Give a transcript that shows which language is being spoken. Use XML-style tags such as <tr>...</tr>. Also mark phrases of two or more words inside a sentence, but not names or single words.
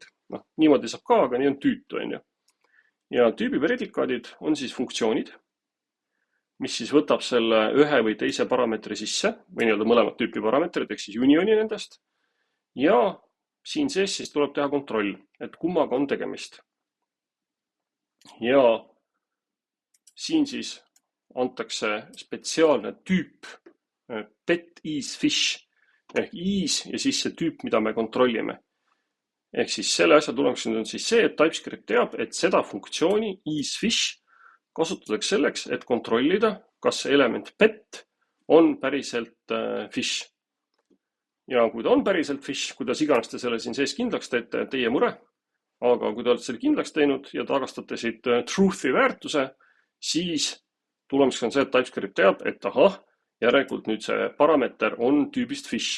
<et>Niimoodi saab ka, aga nii on tüütu, on ju. Ja tüübi predikaadid on siis funktsioonid, mis siis võtab selle ühe või teise parameetri sisse, või nii-öelda mõlemad tüüpi parameetrid, ehk siis unioni nendest. Ja siin sees siis tuleb teha kontroll, et kummaga on tegemist. Ja siin siis antakse spetsiaalne tüüp</et> <en>pet is fish</en> <et>ehk is ja siis see tüüp, mida me kontrollime. Ehk siis selle asja tulemuseks on siis see, et TypeScript teab, et seda funktsiooni isFish kasutatakse selleks, et kontrollida, kas see element pet on päriselt fish. Ja kui ta on päriselt fish, kuidas iganes te selle siin sees kindlaks teete, teie mure, aga kui te olete selle kindlaks teinud ja tagastate siit truth'i väärtuse, siis tulemuseks on see, et TypeScript teab, et ahah, järelikult nüüd see parameeter on tüübist fish.</et>